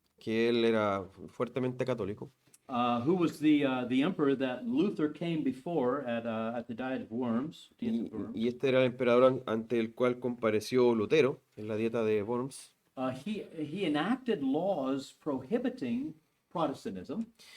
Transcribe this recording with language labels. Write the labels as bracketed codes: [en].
[es] que él era fuertemente católico, [en] who was the emperor that Luther came before at the Diet of Worms. [es] y este era el emperador ante el cual compareció Lutero en la dieta de Worms. [en] He enacted laws prohibiting Protestantism.